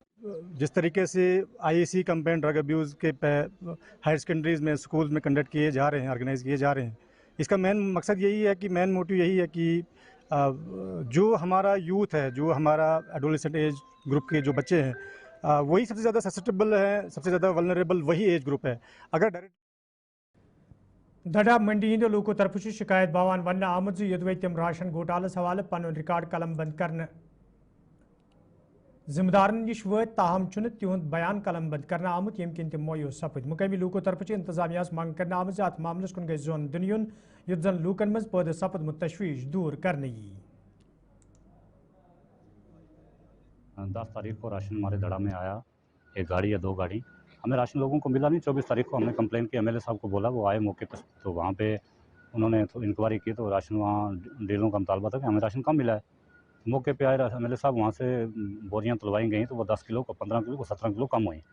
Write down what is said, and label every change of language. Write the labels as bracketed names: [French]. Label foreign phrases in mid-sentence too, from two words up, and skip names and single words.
[Urdu] جس طریقے سے IEC [English] campaign drug abuse [Urdu] کے ہائر سیکنڈریز میں, اسکولز میں کنڈکٹ کیے جا رہے ہیں, آرگنائز کیے جا رہے ہیں, اس کا مین مقصد یہی ہے کہ [English] main motive [Urdu] یہی ہے کہ جو ہمارا یوتھ ہے, جو ہمارا [English] adolescent age group [Urdu] کے جو بچے ہیں, وہی سب سے زیادہ سسیپٹیبل ہے, سب سے زیادہ ولنریبل وہی [English] age group [Urdu] ہے. اگر ڈائریکٹ [Kashmiri] دڈا منڈی ہند لوکو طرف شکایت باوان ون آمت یدوے تم راشن گھوٹالس حوالہ پن ریکارڈ قلم بند کرنے ذمہ دارن نش وت, تاہم تہد بیان قلم بند کرنا آمت یم کن تم مویوس سپد. مقامی لوکو طرف انتظامیہ منگ کرنا آمت ات معاملس کن گژھِ زون دن یون یت زن لوکن مز پید سپدمت تشویش دور کرنے یی. [Urdu] 10 تاریخ کو راشن ہمارے دڑا میں آیا, ایک گاڑی یا 2 گاڑی. ہمیں راشن لوگوں کو ملا نہیں. 24 تاریخ کو ہم نے کمپلین کی, MLA صاحب کو بولا, وہ آئے موقع پر, تو وہاں پہ انہوں نے انکوائری کی, تو راشن وہاں ڈیلروں کا مطالبہ تھا کہ ہمیں راشن کم ملا ہے. موقع پہ آئے MLA صاحب, وہاں سے بوریاں تلوائی گئیں, تو وہ 10 کلو کو 15 کلو کو 17 کلو کم ہوئی.